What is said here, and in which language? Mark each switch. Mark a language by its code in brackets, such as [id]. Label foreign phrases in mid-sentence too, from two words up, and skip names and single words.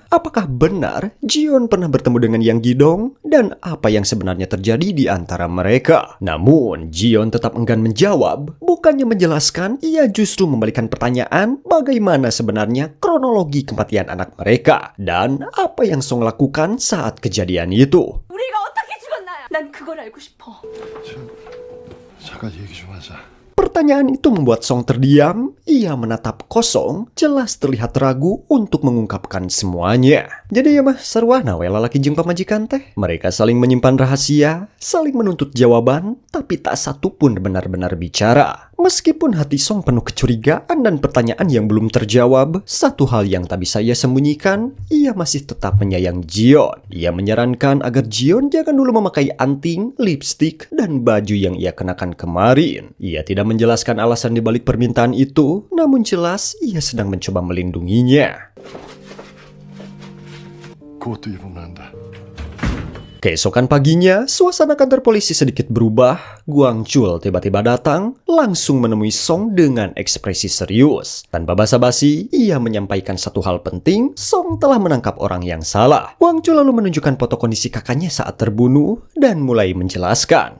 [id] Apakah benar Jion pernah bertemu dengan Yang Gidong dan apa yang sebenarnya terjadi di antara mereka? Namun, Jion tetap enggan menjawab. Bukannya menjelaskan, ia justru membalikan pertanyaan bagaimana sebenarnya kronologi kematian anak mereka dan apa yang Song lakukan saat kejadian itu. [ko] 우리가 어떻게 죽었나요? 난 그걸 알고 싶어. 잠깐 얘기 좀 하자. [id] Pertanyaan itu membuat Song terdiam. Ia menatap kosong, jelas terlihat ragu untuk mengungkapkan semuanya. [su] Jadi ya mah, sarwana we lalaki jeung pamajikan teh. [id] Mereka saling menyimpan rahasia, saling menuntut jawaban, tapi tak satu pun benar-benar bicara. Meskipun hati Song penuh kecurigaan dan pertanyaan yang belum terjawab, satu hal yang tak bisa ia sembunyikan, ia masih tetap menyayangi Jion. Ia menyarankan agar Jion jangan dulu memakai anting, lipstik, dan baju yang ia kenakan kemarin. Ia tidak menjelaskan alasan dibalik permintaan itu, namun jelas ia sedang mencoba melindunginya. [ko] 그것도 입으면 한다. [id] Keesokan paginya, suasana kantor polisi sedikit berubah. Guangchul tiba-tiba datang, langsung menemui Song dengan ekspresi serius. Tanpa basa-basi, ia menyampaikan satu hal penting, Song telah menangkap orang yang salah. Guangchul lalu menunjukkan foto kondisi kakaknya saat terbunuh, dan mulai menjelaskan.